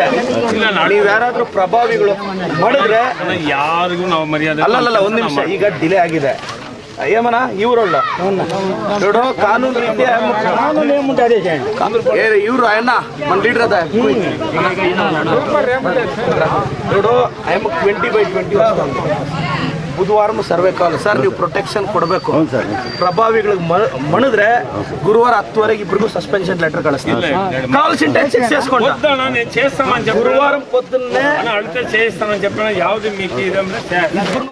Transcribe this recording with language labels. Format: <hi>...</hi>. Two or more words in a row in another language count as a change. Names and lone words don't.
<kn>ನೀವು ಯಾರಾದ್ರೂ ಪ್ರಭಾವಿಗಳು ಮಾಡಿದ್ರೆ ಯಾರಿಗೂ ನಾವು ಮರ್ಯಾದೆ ಅಲ್ಲ ಒಂದ್ ನಿಮಿಷ, ಈಗ ಡಿಲೇ ಆಗಿದೆ</kn> <te>ఏమన్నా ఇవరోళ్ళ చూడు కానూను రీత్యా ఇವರು ఆయన మన లీడర్ అదా చూడు ఆయన 20/20 వస్తుంది.</te> <kn>ಬುಧವಾರ ಸರ್ವೆ ಕಾಲ್ ಸರ್ ನೀವು ಪ್ರೊಟೆಕ್ಷನ್ ಕೊಡಬೇಕು. ಪ್ರಭಾವಿಗಳಿಗೆ ಮಣಿದ್ರೆ ಗುರುವಾರ 10ವರೆಗೆ ಇಬ್ಬರಿಗೂ</kn> <te>సస్పెన్షన్ లెటర్ కలుస్తుంది. కావాల్సిన టైం ఫిక్స్ చేసుకోండి. చేస్తామని గురువారం పొద్దున్నే అడిగితే చేస్తామని చెప్పిన యావది మీకు</te>